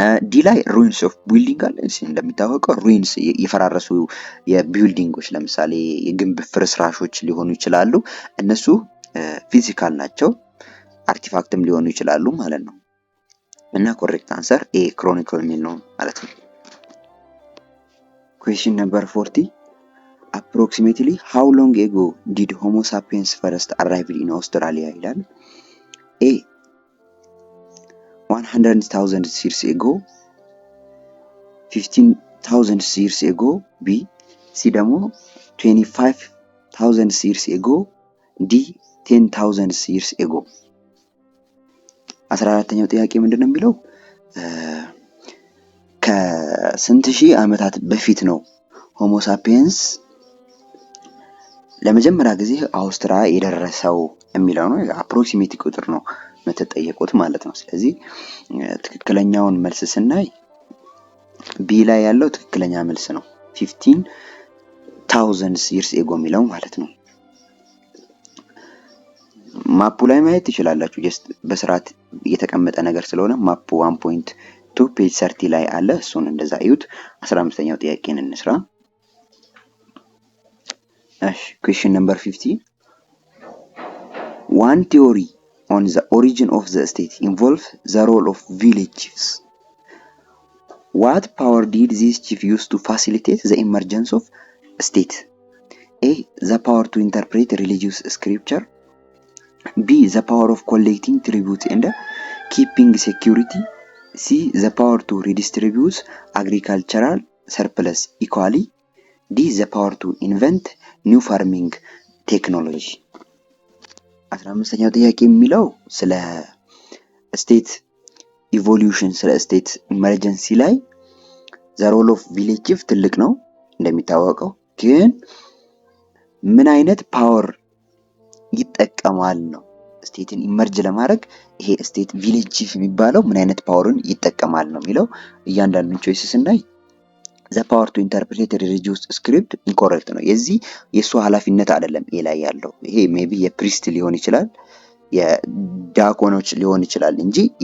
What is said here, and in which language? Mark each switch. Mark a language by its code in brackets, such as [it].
[am] ዲ ላይ ሩይንስ ኦፍ ቢልዲንግ አለ። እንደሚታወቀው ሩይንስ የፈራረሱ የቢልዲንጎች ለምሳሌ የግንብ ፍርስራሾች ሊሆኑ ይችላሉ። እነሱ ፊዚካል ናቸው፣ አርቲፋክትም ሊሆኑ ይችላሉ ማለት ነው። እና ኮሬክት አንሰር ኤ ክሮኒክል የሚል ነው ማለት ነው። [en] Question number 40. Approximately how long ago did Homo sapiens first arrive in Australia? ይላል። A 100,000 years ago, 15,000 years ago, B C ደግሞ 25,000 years ago, D 10,000 years ago። [am] 14ኛው ጥያቄ ምንድነው የሚለው? ከስንት ሺህ ዓመታት በፊት ነው ሆሞ ሳፒየንስ ለመጀመሪያ ጊዜ አውስትራሊያ የደረሰው የሚለው ነው። አፕሮክሲሜት ቁጥር ነው የምትጠየቁት ማለት ነው። ስለዚህ ትክክለኛውን መልስ ስናይ ቢ ላይ ያለው ትክክለኛ መልስ ነው። [en] 15,000 years ago [am] የሚለው ማለት ነው። ማፑ ላይ ማየት ትችላላችሁ። ጀስት በስርዓት የተቀመጠ ነገር ስለሆነ ማፑ 1 2 ፔጅ 30 ላይ አለ። እሱን እንደዛ እዩት። 15ኛው ጥያቄን እንስራ። [en] እሺ question number 50 one theory on the origin of the state involves the role of village chiefs. What power did these chiefs use to facilitate the emergence of state? A. The power to interpret religious scripture. B. The power of collecting tribute and keeping security. C. The power to redistribute agricultural surplus equally. D. The power to invent new farming technology. [am] 15ኛው ጥያቄ የሚለው ስለ ስቴት ኢቮሉሽን ስለ ስቴት ኢመርጀንሲ ላይ ዘ ሮል ኦፍ ቪሌጅ ቺፍ ትልቅ ነው እንደሚታወቀው፣ ግን ምን አይነት ፓወር ይጠቀማል ነው ስቴትን ኢመርጅ ለማድረግ ይሄ ስቴት ቪሌጅ ቺፍ የሚባለው ምን አይነት ፓወርን ይጠቀማል ነው የሚለው። እያንዳንዱን ቾይስስ እናይ። [en] the power to interpret religious script incorrect [am] ነው። የሱ ኃላፊነት አይደለም ኤ ላይ ያለው። ይሄ ሜቢ የፕሪስት ሊሆን ይችላል የዲያቆኖች ሊሆን ይችላል እንጂ